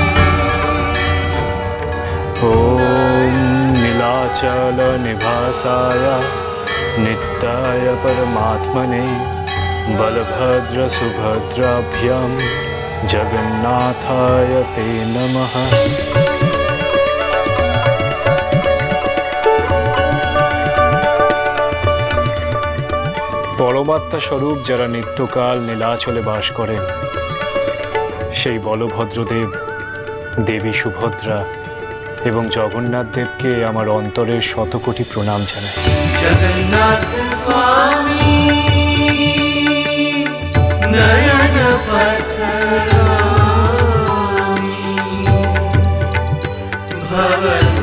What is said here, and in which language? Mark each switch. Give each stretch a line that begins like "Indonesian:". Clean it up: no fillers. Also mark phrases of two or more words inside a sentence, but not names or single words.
Sanskrit: ओम नीलाचल निवासाय नित्याय परमात्मने बलभद्र सुभद्राभ्यां जगन्नाथाय ते नमः।
Bangla: পরমাত্মা স্বরূপ যারা নিত্যকাল নীলাচলে বাস করেন, সেই বলভদ্রদেব, দেবী সুভদ্রা এবং জগন্নাথ দেবকে আমার অন্তরের শতকোটি প্রণাম জানাই।
Sanskrit: জগন্নাথ স্বামী নয়ন পথগামী ভব